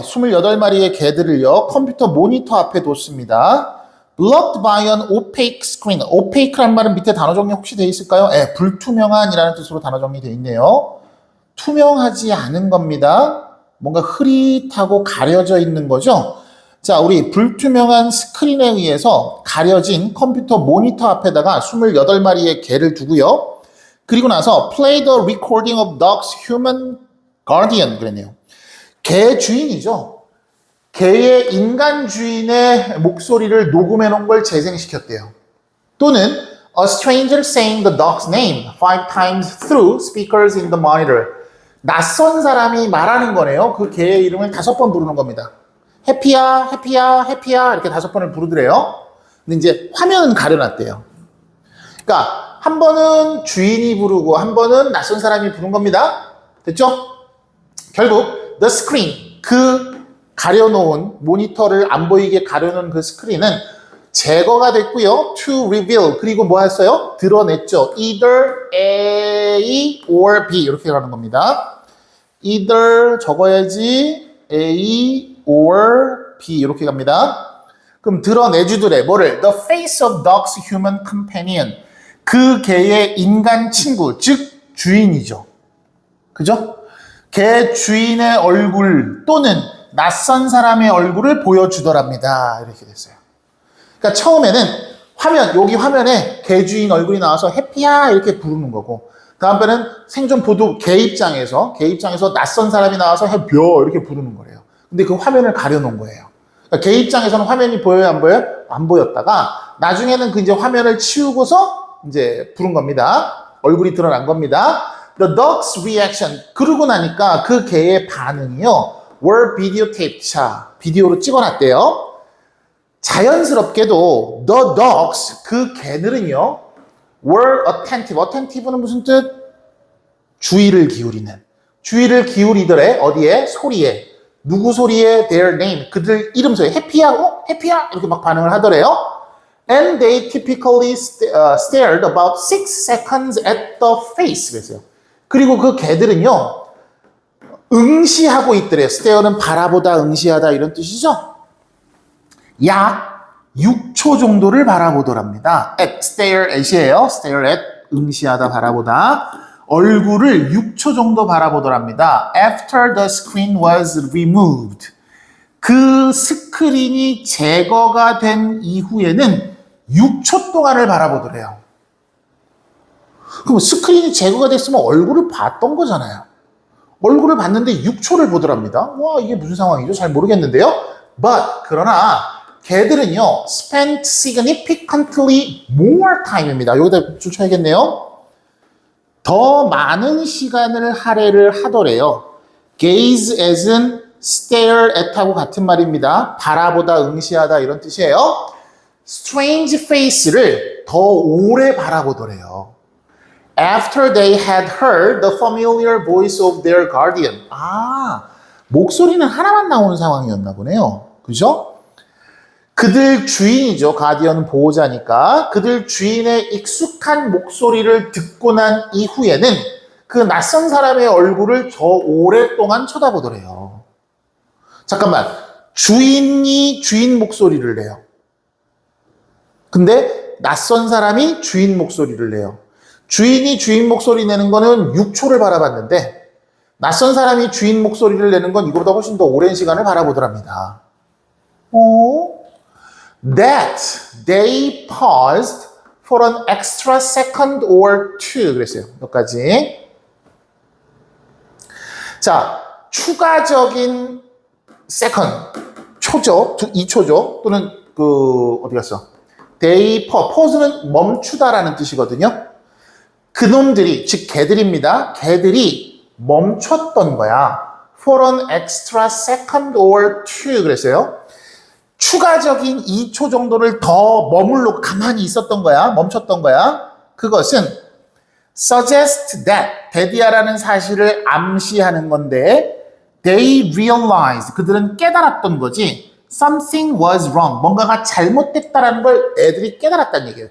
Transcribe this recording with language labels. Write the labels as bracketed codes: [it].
[ko] 28마리의 개들을요. 컴퓨터 모니터 앞에 뒀습니다. [en] blocked by an opaque screen. [ko] opaque란 말은 밑에 단어 정리 혹시 돼 있을까요? 네, 불투명한이라는 뜻으로 단어 정리돼 있네요. 투명하지 않은 겁니다. 뭔가 흐릿하고 가려져 있는 거죠. 자, 우리 불투명한 스크린에 의해서 가려진 컴퓨터 모니터 앞에다가 28마리의 개를 두고요. 그리고 나서 [en] play the recording of dog's human guardian [ko] 그랬네요. 개 주인이죠. 개의 인간 주인의 목소리를 녹음해 놓은 걸 재생시켰대요. 또는 [en] a stranger saying the dog's name 5 times through speakers in the monitor. [ko] 낯선 사람이 말하는 거네요. 그 개의 이름을 5번 부르는 겁니다. 해피야, 해피야, 해피야 이렇게 5번을 부르더래요. 근데 이제 화면은 가려놨대요. 그러니까 한 번은 주인이 부르고 한 번은 낯선 사람이 부른 겁니다. 됐죠? 결국 [en] the screen, [ko] 그 가려놓은 모니터를 안 보이게 가려놓은 그 스크린은 제거가 됐고요. [en] to reveal, [ko] 그리고 뭐 했어요? 드러냈죠. [en] either A or B [ko] 이렇게 가는 겁니다. [en] either [ko] 적어야지 [en] A or B [ko] 이렇게 갑니다. 그럼 드러내주더래. 뭐를? [en] The face of dog's human companion. [ko] 그 개의 인간 친구, 즉 주인이죠. 그죠? 개 주인의 얼굴 또는 낯선 사람의 얼굴을 보여주더랍니다. 이렇게 됐어요. 그러니까 처음에는 여기 화면에 개 주인 얼굴이 나와서 해피야 이렇게 부르는 거고, 다음번에는 생존 보도 개 입장에서 낯선 사람이 나와서 해피야 이렇게 부르는 거래요. 근데 그 화면을 가려놓은 거예요. 그러니까 개 입장에서는 화면이 보여요, 안 보여요? 안 보였다가 나중에는 그 이제 화면을 치우고서 이제 부른 겁니다. 얼굴이 드러난 겁니다. [en] The dog's reaction. [ko] 그러고 나니까 그 개의 반응이요. [en] were videotaped. [ko] 자, 비디오로 찍어놨대요. 자연스럽게도 [en] the dogs, [ko] 그 개들은요. [en] were attentive. attentive는 [ko] 무슨 뜻? 주의를 기울이더래. 어디에? 소리에. 누구 소리에? [en] Their name. [ko] 그들 이름 소리에. 해피야? 해피야? 이렇게 막 반응을 하더래요. [en] And they typically stared about 6 seconds at the face. [ko] 그랬어요. 그리고 그 개들은요, 응시하고 있더래요. stare는 바라보다, 응시하다 이런 뜻이죠. 약 6초 정도를 바라보더랍니다. stare at이에요. stare at, 응시하다, 바라보다. 얼굴을 6초 정도 바라보더랍니다. [en] After the screen was removed. [ko] 그 스크린이 제거가 된 이후에는 6초 동안을 바라보더래요. 그럼 스크린이 제거가 됐으면 얼굴을 봤던 거잖아요. 얼굴을 봤는데 6초를 보더랍니다. 와, 이게 무슨 상황이죠? 잘 모르겠는데요. [en] But, [ko] 그러나 걔들은요, [en] spent significantly more time입니다. [ko] 여기다 줄쳐야겠네요. 더 많은 시간을 할애를 하더래요. gaze as은 stare at하고 같은 말입니다. 바라보다, 응시하다 이런 뜻이에요. strange face를 더 오래 바라보더래요. [en] After they had heard the familiar voice of their guardian. [ko] 목소리는 하나만 나오는 상황이었나 보네요. 그죠? 그들 주인이죠. 가디언은 보호자니까. 그들 주인의 익숙한 목소리를 듣고 난 이후에는 그 낯선 사람의 얼굴을 더 오랫동안 쳐다보더래요. 잠깐만. 주인이 주인 목소리를 내요. 근데 낯선 사람이 주인 목소리를 내요. 주인이 주인 목소리 내는 거는 6초를 바라봤는데 낯선 사람이 주인 목소리를 내는 건 이거보다 훨씬 더 오랜 시간을 바라보더랍니다. [en] That they paused for an extra second or two. [ko] 그랬어요. 여기까지. 자, 추가적인 second, 초죠. 2초죠. 또는 어디 갔어? [en] They pause [ko] 는 멈추다라는 뜻이거든요. 그놈들이, 즉 개들입니다. 개들이 멈췄던 거야. [en] For an extra second or two [ko] 그랬어요. 추가적인 2초 정도를 더 머물러 가만히 있었던 거야. 멈췄던 거야. 그것은 [en] suggest that, [ko] 데디아라는 사실을 암시하는 건데 [en] they realized, [ko] 그들은 깨달았던 거지. [en] Something was wrong, [ko] 뭔가가 잘못됐다라는 걸 애들이 깨달았다는 얘기예요.